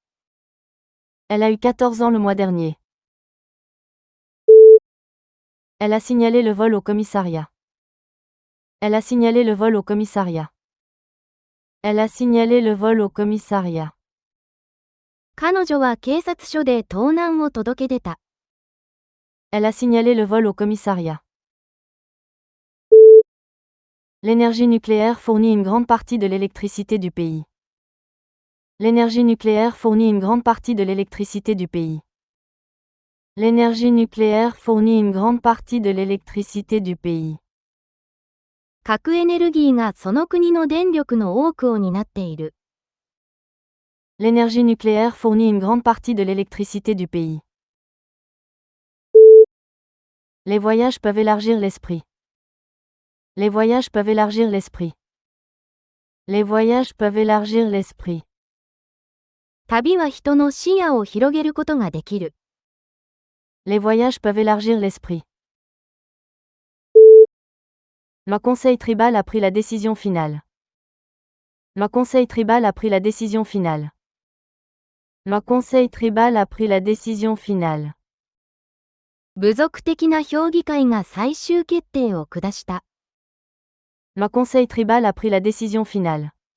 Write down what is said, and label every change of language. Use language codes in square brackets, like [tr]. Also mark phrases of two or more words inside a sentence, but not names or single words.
[fr] Elle a eu 14 ans le mois dernier. Elle a signalé le vol au commissariat. Elle a signalé le vol au commissariat. Elle a signalé le vol au commissariat. [ja] 彼女は警察署で盗難を届け出た。 [fr] Elle a signalé le vol au commissariat. L'énergie nucléaire fournit une grande partie de l'électricité du pays. L'énergie nucléaire fournit une grande partie de l'électricité du pays. L'énergie nucléaire fournit une grande partie de l'électricité du pays. [ja] 核エネルギーがその国の電力の多くを担っている。 [fr] L'énergie nucléaire fournit une grande partie de l'électricité du pays. Les voyages peuvent élargir l'esprit. Les voyages peuvent élargir l'esprit. Les voyages peuvent élargir l'esprit. [ja] 旅は人の視野を広げることができる。 [fr] Les voyages peuvent élargir l'esprit. Le conseil tribal a pris la décision finale. Le conseil tribal a pris la décision finale. Le conseil tribal a pris la décision finale. [ja] 部族的な評議会が最終決定を下した。 [fr] Le conseil tribal a pris la décision finale.